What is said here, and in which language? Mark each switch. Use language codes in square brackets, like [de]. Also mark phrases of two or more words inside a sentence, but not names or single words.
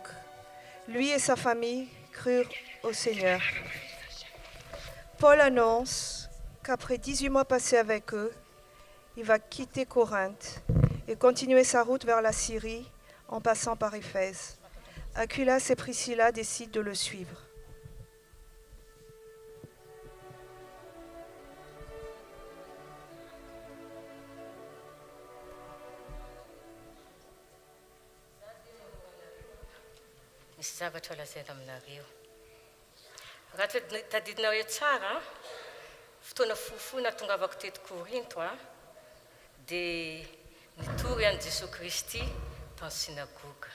[fr] Lui et sa famille crurent au Seigneur. Paul annonce qu'après 18 mois passés avec eux, il va quitter Corinthe et continuer sa route vers la Syrie en passant par Éphèse. Aquilas et Priscilla décident de le suivre. [mg] Misy zavatra lazaina aminareo. Raha tadidinareo tsara, fotoana fofona tongavako teto Korinto dia nitory an'i Jesosy Kristy tany synagoga.